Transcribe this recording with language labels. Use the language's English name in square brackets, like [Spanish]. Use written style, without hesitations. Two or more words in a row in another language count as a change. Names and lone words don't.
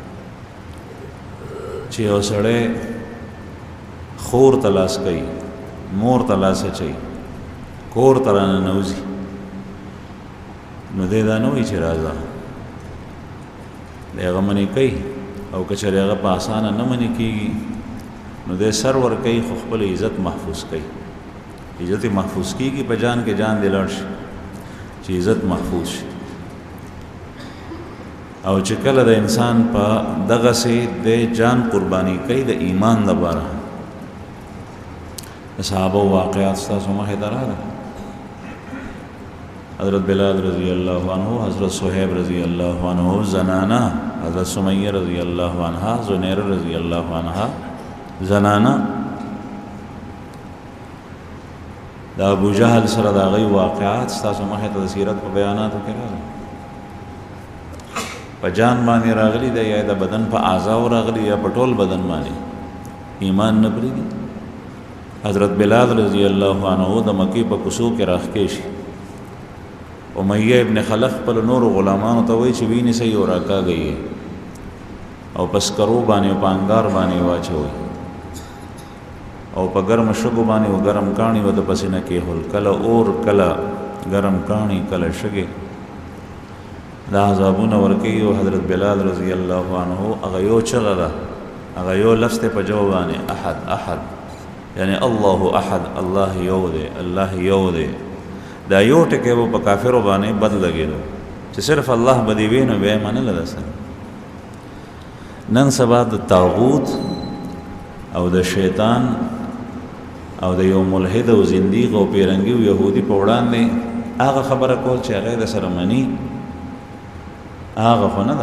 [Pashto] چې یو سړی خور ته لاس کوي مور ته لاس اچوي کور ته راننوځي نو دی دا نه وایي چې راځه دی هغه منې کوي او که چېرې هغه په اسانه نه منې کېږي نو دی سر ورکوي خو خپل عزت محفوظ کوي عزت محفوظ کېږي په جان کې جان دی لاړ شي چې عزت محفوظ شي او چې کله د انسان په دغسې د جان قرباني کوي د ایمان دپاره د صحابه واقعات ستاسو مخې ته راغله حضرت بلال [Arabic] رضی اللہ عنہ [Pashto] حضرت صہیب [Arabic] رضی اللہ عنہ [Pashto] زنانہ حضرت سمیہ [Arabic] رضی اللہ عنہ [Pashto] زنیر [Arabic] رضی اللہ عنہ [Pashto] زنانہ دا ابو جہل سره د هغوی واقعات ستاسو مخې ته د سیرت په بیاناتو کې راغلي په جان باندې راغلي دی یا د بدن په اعضاو راغلي یا په ټول بدن باندې ایمان نه پرېږدي حضرت بلال [Arabic] رضی اللہ عنہ [Pashto] د مکې په کوڅو کې راښکې شي امیہ ابن خلف خپل نورو غلامانو ته وایي چې وینیسئ او راکاږئ او په سکرو باندې او په انګار باندې واچوئ او په ګرم شګو باندې او ګرم کاڼي و د پسې نه کېښول کله اور کله ګرم کاڼي کله شګې دا عذابونه ورکوي او حضرت بلال [Arabic] رضی اللہ عنہ [Pashto] هغه یو چغه ده هغه یو لفظ دی په جواب باندې [Arabic] احد احد یعنی الله احد [Pashto] الله یو دی الله یو دی دا یو ټکی به په کافرو باندې بد لګېدو چې صرف الله به دې وي نو بیا یې منله ده سره نن سبا د طاغوت او د شیطان او د یو ملحد او زندیق او پیرنګي او یهودي په وړاندې هغه خبره کول چې هغه د سره مني هغه خو نه ده